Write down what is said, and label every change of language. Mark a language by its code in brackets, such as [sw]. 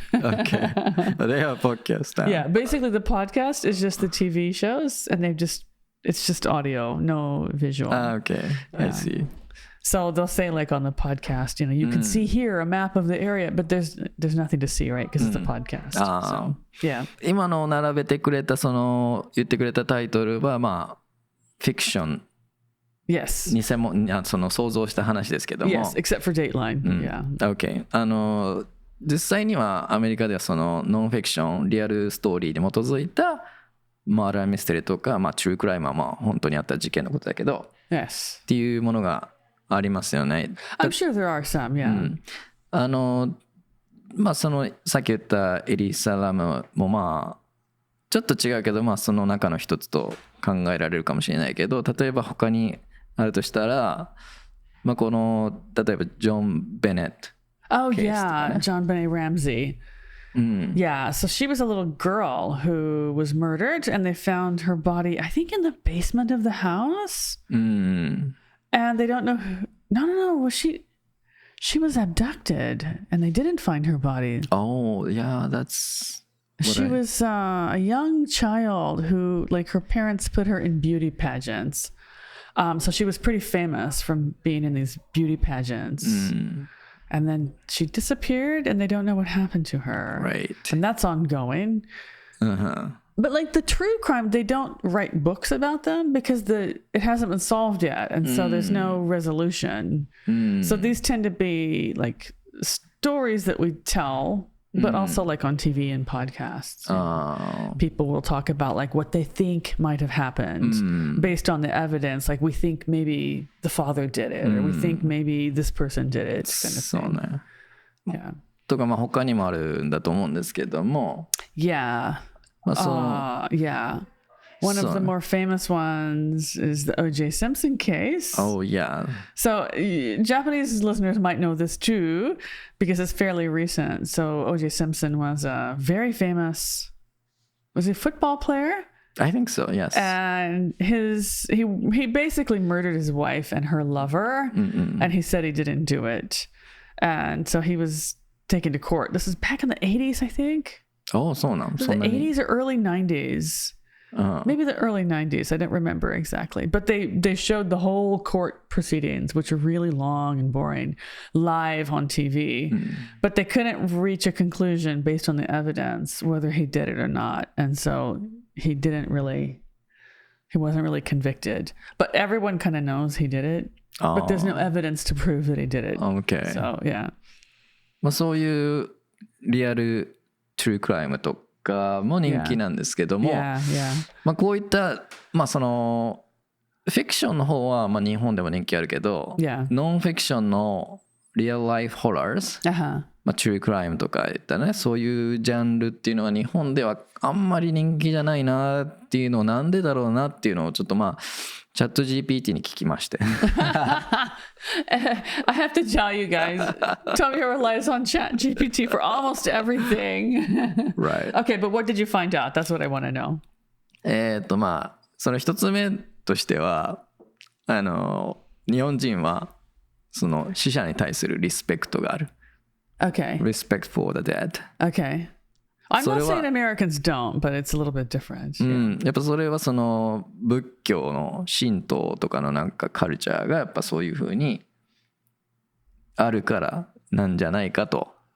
[en] Okay. They have a podcast now. Yeah, basically the podcast is just the TV shows, and it's just audio, no visual. Okay, I see. So they'll say like on the podcast, you can see here a map of the area, but there's nothing to see, right? Because it's a podcast. So, yeah. [ja] 今の並べてくれた言ってくれたタイトルはまあフィクション。 [en] Yes. [ja] 偽物その想像した話ですけども。 [en] Yes, except for Dateline. Yeah. Okay. [ja] 実際にはアメリカではそのノンフィクション、リアルストーリーに基づいたマーダーミステリーとか、まあトゥークライムはまあ本当にあった事件のことだけど、 [en] Yes. [ja] っていうものがありますよね。 [en] I'm sure there are some, yeah. [ja] まあさっき言ったエリサラムもまあちょっと違うけど、まあその中の一つと考えられるかもしれないけど、例えば他にあるとしたら、まあ例えばジョン・ベネット。 [en] Oh yeah, John Benet Ramsey. Yeah, so she was a little girl who was murdered, and they found her body, I think, in the basement of the house. And they don't know who. No. Was she was abducted, and they didn't find her body. Oh yeah, that's. She was a young child who, like, her parents put her in beauty pageants. So she was pretty famous from being in these beauty pageants. And then she disappeared, and they don't know what happened to her. Right. And that's ongoing. But like the true crime, they don't write books about them because it hasn't been solved yet. And so there's no resolution. So these tend to be like stories that we tell, but also like on TV and podcasts. People will talk about like what they think might have happened based on the evidence. Like we think maybe the father did it, or we think maybe this person did it. Kind of [ja] そう [en] thing. ね。 Yeah. [ja] とかまあ他にもあるんだと思うんですけども。 [en] Yeah. まあ Yeah. One of the more famous ones is the O.J. Simpson case. Oh, yeah. So Japanese listeners might know this too because it's fairly recent. So O.J. Simpson was a very famous, was he a football player? I think so, yes. And he basically murdered his wife and her lover, and he said he didn't do it. And so he was taken to court. This is back in the 80s, I think. Oh, so now. The 80s or early 90s. Maybe the early 90s. I don't remember exactly. But they showed the whole court proceedings, which are really long and boring, live on TV. But they couldn't reach a conclusion based on the evidence, whether he did it or not. And so he wasn't really convicted. But everyone kind of knows he did it. But there's no evidence to prove that he did it. Okay. So, yeah. [ja] まあそういうリアルトゥルークライムとかも人気なんですけども、まあこういったまあそのフィクションの方はまあ日本でも人気あるけど、ノンフィクションのリアルライフホラーズ、まあトゥルークライムとかいったね、そういうジャンルっていうのは日本ではあんまり人気じゃないなっていうのをなんでだろうなっていうのをちょっとまあチャット GPT に聞きまして。 [en] I have to tell you guys, Tomoya relies on Chat GPT for almost everything. Right. Okay, but what did you find out? That's what I want to know. [ja] まあその一つ目としては日本人はその死者に対するリスペクトがある。 [en] Okay. Respect for the dead. Okay. I'm not saying Americans don't, but it's a little bit different. [ja] やっぱそれはその仏教の神道とかのなんかカルチャーがやっぱそういう風にあるからなんじゃないかと。